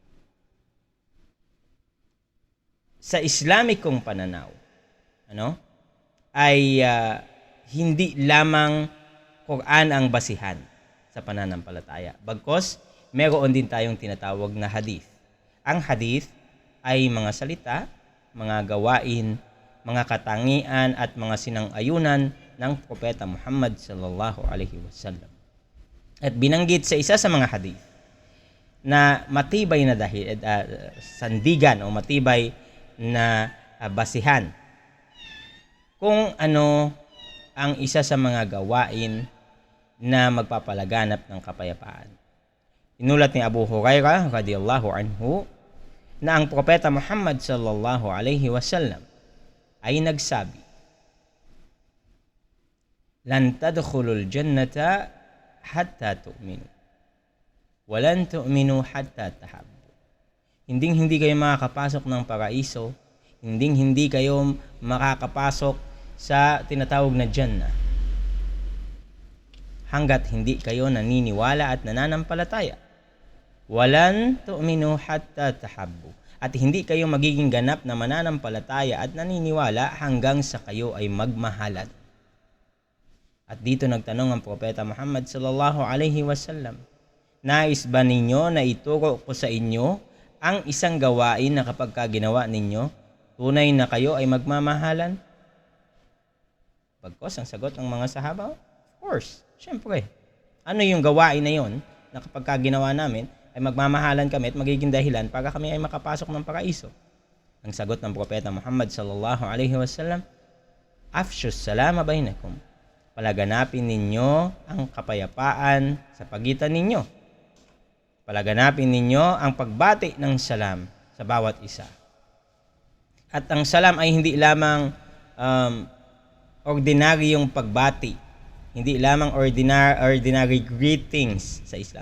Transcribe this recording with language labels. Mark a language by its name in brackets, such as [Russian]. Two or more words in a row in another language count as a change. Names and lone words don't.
[Filipino] Sa Islamikong pananaw, ay hindi lamang Quran ang basihan sa pananampalataya. Bagkus, meron din tayong tinatawag na hadith. Ang hadith ay mga salita, mga gawain, mga katangian at mga sinang-ayunan ng Propeta Muhammad [Arabic] صلى الله عليه وسلم. [Filipino] At binanggit sa isa sa mga hadith na matibay na sandigan o matibay na basihan kung ano ang isa sa mga gawain na magpapalaganap ng kapayapaan. Inulat ni Abu Hurairah [Arabic] رضي الله عنه [Filipino] na ang Propeta Muhammad [Arabic] صلى الله عليه وسلم [Filipino] ay nagsabi, [Arabic] "لن تدخلوا الجنة حتى تؤمنوا ولا تؤمنوا حتى تحابوا." [Filipino] Hindi kayo makakapasok ng paraiso, hindi kayo makakapasok sa tinatawag na Jannah hanggat hindi kayo naniniwala at nananampalataya. [Arabic] ولا تؤمنوا حتى تحابوا. [Filipino] At hindi kayo magiging ganap na mananampalataya at naniniwala hanggang sa kayo ay magmahalan. At dito nagtanong ang Propeta Muhammad [Arabic] صلى الله عليه وسلم, [Filipino] "Nais ba ninyo na ituro ko sa inyo ang isang gawain na kapag ginawa ninyo, tunay na kayo ay magmamahalan?" Bagkus ang sagot ng mga sahaba, [English] of course, [Filipino] syempre. Ano yung gawain na yon na kapag ginawa namin, ay magmamahalan kami at magiging dahilan para kami ay makapasok ng paraiso? Ang sagot ng Propeta Muhammad [Arabic] صلى الله عليه وسلم, أفشوا السلام بينكم. [Filipino] Palaganapin ninyo ang kapayapaan sa pagitan ninyo. Palaganapin ninyo ang pagbati ng salam sa bawat isa. At ang salam ay hindi lamang ordinaryong pagbati, hindi lamang [English] ordinary greetings [Filipino] sa Islam.